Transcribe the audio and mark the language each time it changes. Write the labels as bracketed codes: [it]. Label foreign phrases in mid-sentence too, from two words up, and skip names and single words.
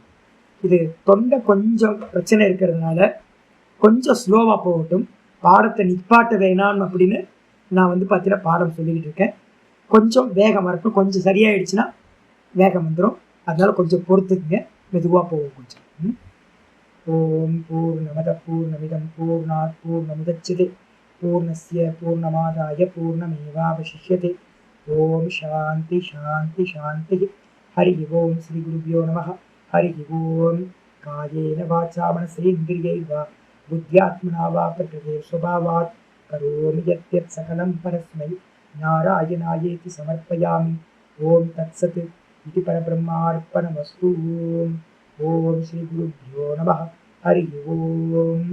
[ta] இது தொண்டை கொஞ்சம் பிரச்சனை இருக்கிறதுனால கொஞ்சம் ஸ்லோவா போகட்டும், பாடத்தை நிப்பாட்ட வேணாம் அப்படின்னு நான் பார்த்தீங்கன்னா பாடம் சொல்லிக்கிட்டு இருக்கேன். கொஞ்சம் வேகம் வரட்டும், கொஞ்சம் சரியாயிடுச்சுன்னா வேகம் வந்துடும். அதனால கொஞ்சம் பொறுத்துக்குங்க, மெதுவாக போகும் கொஞ்சம். [sa] ॐ पूर्णमदः पूर्णमिदं पूर्णात् पूर्णमुदच्यते पूर्णस्य पूर्णमादाय पूर्णमेवावशिष्यते. ॐ शान्तिः शान्तिः शान्तिः। हरि ॐ श्री गुरुभ्यो नमः. हरि ॐ. कायेन वाचा मनसेन्द्रियैर्वा बुद्ध्यात्मना वा प्रकृतेः स्वभावात् करोमि यद्यत् सकलं परस्मै नारायणायेति समर्पयामि. ॐ तत्सत्. இது பரபிரம்மார்ப்பணமஸ்து. ॐ श्री गुरुभ्यो नमः। हरि ॐ.